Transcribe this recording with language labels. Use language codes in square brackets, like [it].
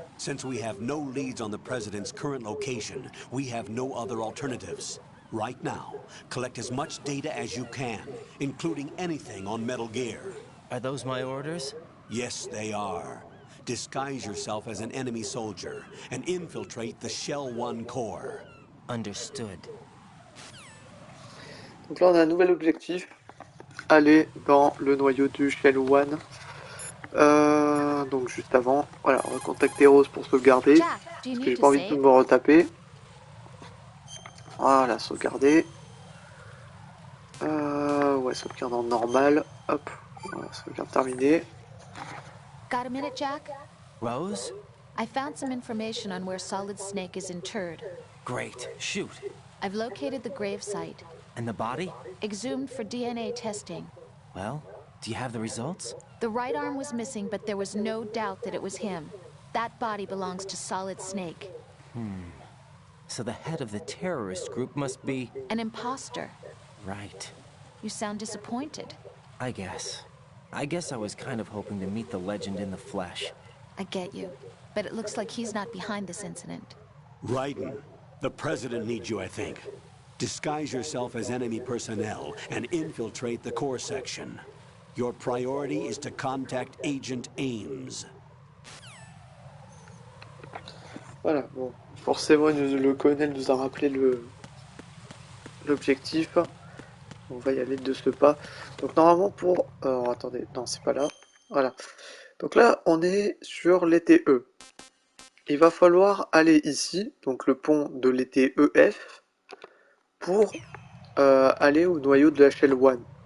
[en] Since we have no leads on the President's current location, we have no other alternatives. Right now, collect as much data as you can, including anything on Metal Gear. Are those my orders? Yes, they are. Disguise yourself as an enemy soldier and infiltrate the Shell 1 core. Understood. [fr] Donc là on a un nouvel objectif. Aller dans le noyau du Shell 1. Donc juste avant, voilà, on va contacter Rose pour sauvegarder. Parce que j'ai pas envie de me retaper. Voilà, sauvegarder. Ouais, sauvegarde en normal. Hop, voilà, sauvegarde terminée. [en] Got a minute, Jack? Rose? I found some information on where Solid Snake is interred. Great. Shoot. I've located the grave site. And the body? Exhumed for DNA testing. Well, do you have the results? The right arm was missing, but there was no doubt that it was him. That body belongs to Solid Snake. So the head of the terrorist group must be... An imposter. Right. You sound disappointed. I guess I was kind of hoping to meet the legend in the flesh. I get you. But it looks like he's not behind this incident. Raiden, the President needs you, I think. Disguise yourself as enemy personnel and infiltrate the core section. Your priority is to contact Agent Ames. [fr] Voilà, bon, forcément le colonel nous a rappelé l'objectif. On va y aller de ce pas. Donc normalement pour... Alors attendez, non c'est pas là. Voilà. Donc là on est sur l'ETE. Il va falloir aller ici, donc le pont de l'ETEF, pour aller au noyau de la Shell 1.